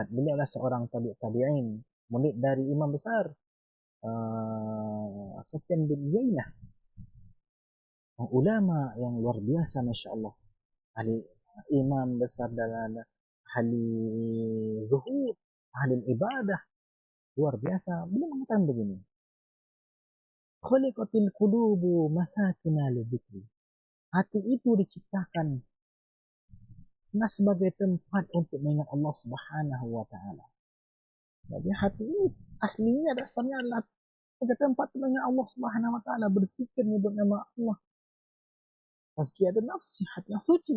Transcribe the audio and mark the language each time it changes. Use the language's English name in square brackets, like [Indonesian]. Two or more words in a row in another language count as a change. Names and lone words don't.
[Indonesian] Beliau adalah seorang tabi'in, murid dari imam besar Sufyan bin Uyainah, ulama yang luar biasa, [Arabic] ما شاء الله, [Indonesian] ahli, imam besar dalam ahli zuhud, ahli ibadah, luar biasa. Beliau mengatakan begini, [Arabic] خلقت القلوب مساكن للذكر, [Indonesian] hati itu diciptakan Nah, sebagai tempat untuk mengingat Allah [Arabic] سبحانه وتعالى. [Indonesian] Jadi hati ini aslinya dasarnya adalah sebagai tempat mengingat Allah [Arabic] سبحانه وتعالى, [Indonesian] berzikir menyebut nama Allah. [Arabic] تزكية النفس, [Indonesian] hati yang suci.